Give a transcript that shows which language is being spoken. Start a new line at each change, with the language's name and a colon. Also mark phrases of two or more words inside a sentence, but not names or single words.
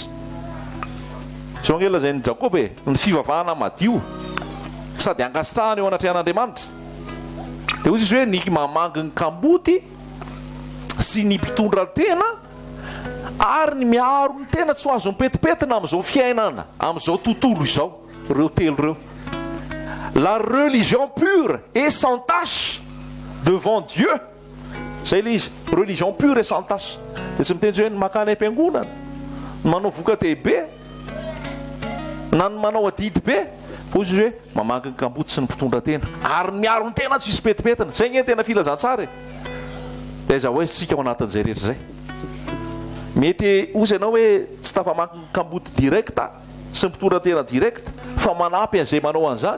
Malagasy: Sy angela zay ny Jakoby ny fivavahana madio sady angasitahana eo anatrehan'Andriamanitra. Dia hoy izy hoe ny mamangy ny kamboty sy ny mpitondra tena ary ny miaro ny tena tsy ho azo mipetipetina amin'izao fiainana amin'izao tontolo izao. Reo telo reo.
French: La religion pure et sans tache devant Dieu.
Malagasy: Zay le izy.
French: Religion pure et sans tache.
Malagasy: Dia tsy miteny hoe ny makany am-piangonana, ny manao voka-dehibe, na ny manao adidy be. Fa izy hoe mamangy ny kamboty sy ny mpitondra tena ary miaro ny tena tsy hisy petipetina. Zay ny tena filazantsara. Dia iza hoe tsika ao anatin'izay rehetra zay. Mety ozy ianao hoe tsy tafamangy ny kamboty direkta sy ny mpitondra tena direkta fa manampy an'izay manao an'izany.